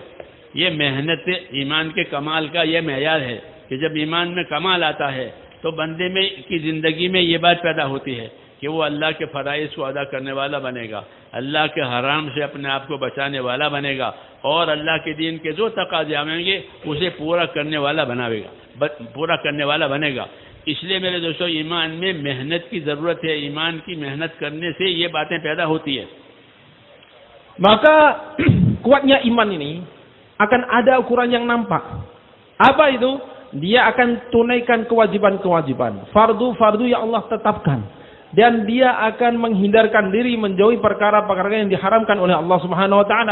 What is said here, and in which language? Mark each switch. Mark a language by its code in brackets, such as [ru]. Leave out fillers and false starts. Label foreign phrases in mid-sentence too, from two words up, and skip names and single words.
[ur] یہ محنت ایمان کے کمال کا یہ معیار ہے کہ جب ایمان میں کمال آتا ہے تو بندے میں کی زندگی میں یہ بات پیدا ہوتی ہے کہ وہ اللہ کے فرائض کو ادا کرنے والا بنے گا، اللہ کے حرام سے اپنے آپ کو بچانے والا بنے گا اور اللہ کے دین کے جو تقاضے آئیں گے اسے پورا کرنے والا بنے گا. اس لیے میرے دوستوں، ایمان میں محنت کی ضرورت ہے. ایمان کی محنت کرنے سے یہ باتیں پیدا ہوتی ہے. [id] Maka kuatnya iman ini akan ada ukuran yang nampak. Apa itu? Dia akan tunaikan kewajiban-kewajiban, fardu-fardu yang Allah tetapkan, dan dia akan menghindarkan diri menjauhi perkara-perkara yang diharamkan oleh Allah [ar] سبحانه وتعالى.